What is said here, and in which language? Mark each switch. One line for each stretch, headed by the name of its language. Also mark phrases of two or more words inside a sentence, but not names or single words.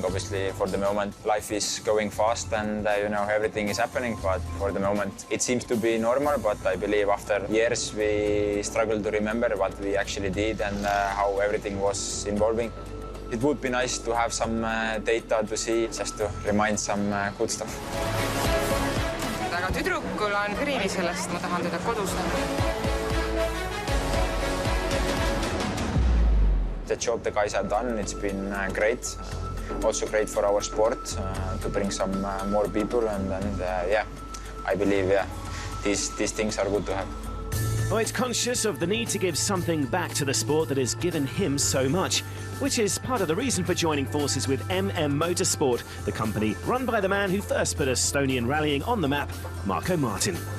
English: Obviously, for the moment, life is going fast and you know, everything is happening, but for the moment, it seems to be normal. But I believe after years, we struggle to remember what we actually did and how everything was evolving. It would be nice to have some data to see, just to remind some good stuff.
Estonian: Aga tüdrukul on kriini sellest, ma tahan teda kodus näha.
English: The job the guys have done, it's been great. Also great for our sport to bring some more people and yeah, I believe these things are good to have. Oyt's conscious of the need to give something back to the sport that has given him so much, which is part of the reason for joining forces with MM Motorsport, the company run by the man who first put Estonian rallying on the map, Marko Martin.